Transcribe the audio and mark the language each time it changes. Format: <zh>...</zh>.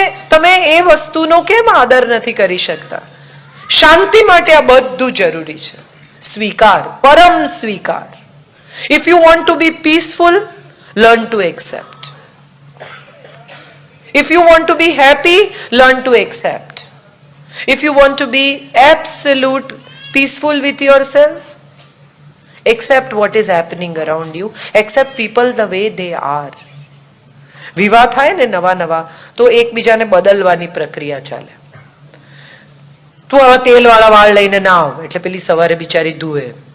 <gu>તમે એ વસ્તુનો કેમ આદર નથી કરી શકતા? શાંતિ માટે આ બધું જરૂરી છે. સ્વીકાર, પરમ સ્વીકાર.</gu> <en>If you want to be peaceful, learn to accept. If you want to be happy, learn to accept. If you want to be absolute peaceful with yourself, accept what is happening around you. Accept people the way they are.</en> <gu>વિવાહ થાય ને નવા તો એકબીજાને બદલવાની પ્રક્રિયા ચાલે. તું આવા તેલવાળા વાળ લઈને ના આવ એટલે પેલી સવારે બિચારી ધુએ.</gu>